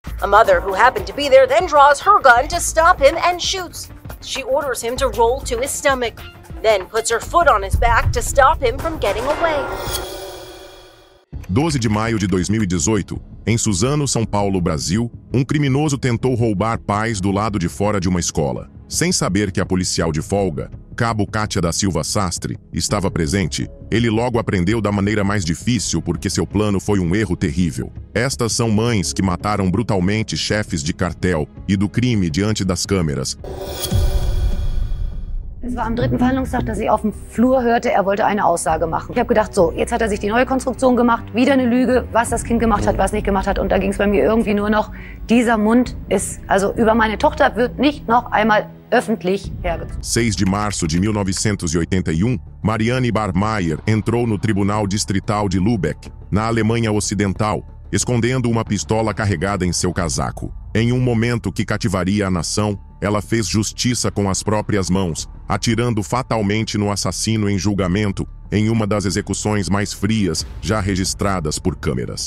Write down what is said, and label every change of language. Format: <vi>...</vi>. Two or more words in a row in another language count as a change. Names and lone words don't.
<en>A mother who happened to be there then draws her gun to stop him and shoots. She orders him to roll to his stomach, then puts her foot on his back to stop him from getting away.</en> <pt>12 de maio de 2018, em Suzano, São Paulo, Brasil, um criminoso tentou roubar pais do lado de fora de uma escola. Sem saber que a policial de folga, Cabo Kátia da Silva Sastre, estava presente, ele logo aprendeu da maneira mais difícil porque seu plano foi um erro terrível. Estas são mães que mataram brutalmente chefes de cartel e do crime diante das câmeras.</pt> <de>Es war am 3. Verhandlungstag, dass ich auf dem Flur hörte, er wollte eine Aussage machen. Ich habe gedacht, so, jetzt hat er sich die neue Konstruktion gemacht, wieder eine Lüge, was das Kind gemacht hat, was nicht gemacht hat. Und da ging es bei mir irgendwie nur noch, dieser Mund ist, also über meine Tochter wird nicht noch einmal öffentlich hergezogen.</de> <pt>6 de março de 1981, Mariane Barmaier entrou no Tribunal Distrital de Lübeck, na Alemanha Ocidental, escondendo uma pistola carregada em seu casaco. Em um momento que cativaria a nação, ela fez justiça com as próprias mãos, atirando fatalmente no assassino em julgamento, em uma das execuções mais frias já registradas por câmeras.</pt>